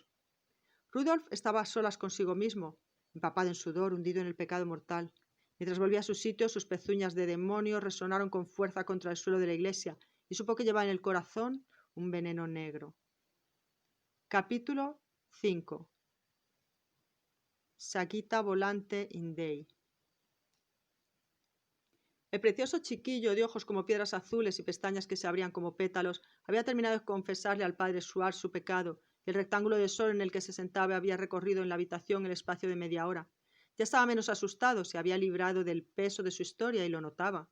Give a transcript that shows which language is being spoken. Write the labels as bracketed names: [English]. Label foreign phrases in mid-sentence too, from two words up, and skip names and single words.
[Spanish] Rudolf estaba a solas consigo mismo, empapado en sudor, hundido en el pecado mortal. Mientras volvía a su sitio, sus pezuñas de demonio resonaron con fuerza contra el suelo de la iglesia y supo que llevaba en el corazón un veneno negro. Capítulo 5. Sagitta volante in Dei. El precioso chiquillo, de ojos como piedras azules y pestañas que se abrían como pétalos, había terminado de confesarle al padre Schwartz su pecado, y el rectángulo de sol en el que se sentaba había recorrido en la habitación el espacio de media hora. Ya estaba menos asustado, se había librado del peso de su historia y lo notaba.